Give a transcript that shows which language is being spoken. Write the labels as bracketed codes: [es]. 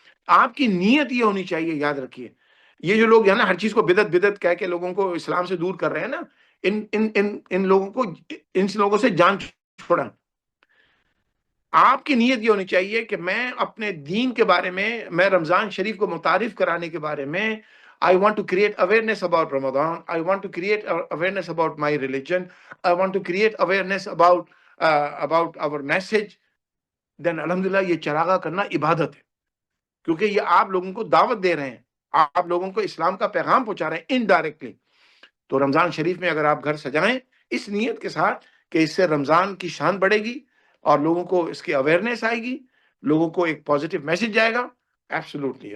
[ur] آپ کی نیت یہ ہونی چاہیے، یاد رکھیے. یہ جو لوگ ہیں نا ہر چیز کو بدعت بدعت کہہ کے لوگوں کو اسلام سے دور کر رہے ہیں نا، ان لوگوں کو، ان لوگوں سے جان چھوڑا. آپ کی نیت یہ ہونی چاہیے کہ میں اپنے دین کے بارے میں رمضان شریف کو متعارف کرانے کے بارے میں [en] I want to create awareness about Ramadan. I want to create awareness about my religion. I want to create awareness about our message. Then [ur] الحمدللہ یہ چراغاں کرنا عبادت ہے، کیونکہ یہ آپ لوگوں کو دعوت دے رہے ہیں، آپ لوگوں کو اسلام کا پیغام پہنچا رہے ہیں انڈائریکٹلی. تو رمضان شریف میں اگر آپ گھر سجائیں اس نیت کے ساتھ کہ اس سے رمضان کی شان بڑھے گی اور لوگوں کو اس کی اویئرنیس آئے گی، لوگوں کو ایک پازیٹیو میسج جائے گا. ایبسولوٹلی.